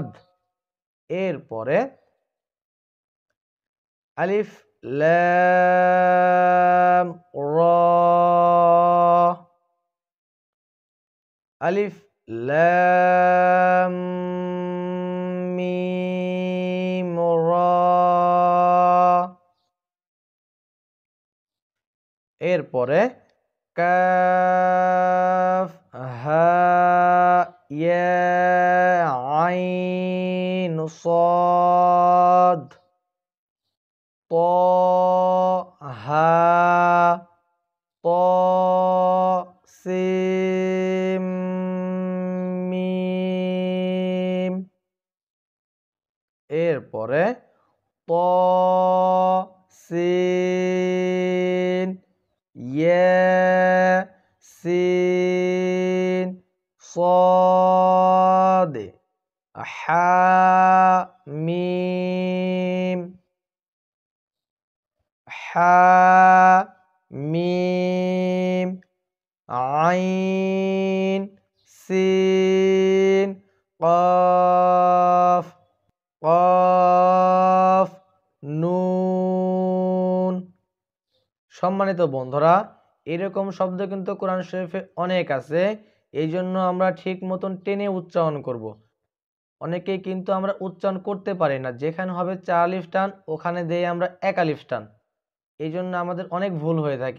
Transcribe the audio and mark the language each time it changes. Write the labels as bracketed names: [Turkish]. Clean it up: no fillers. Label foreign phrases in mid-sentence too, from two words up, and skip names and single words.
[Arabic] এরপরে ألف لام را، ألف لام ميم را. এরপরে كاف ها يا عين صاد طا ها طا سين ميم. এরপরে طا سين يا سين صاد حاميم حاميم عين سين قاف قاف নুন। [Bangla] সম্মানিত বন্ধুরা, এরকম শব্দ কিন্তু কোরআন শরীফে অনেক আছে, এই জন্য আমরা ঠিক মতন টেনে উচ্চারণ করব। অনেকেই কিন্তু আমরা উচ্চারণ করতে পারি না, যেখানে হবে 4 আলিফ টান ওখানে দিয়ে আমরা 1 আলিফ টান, এই জন্য আমাদের অনেক ভুল হয়ে থাকে।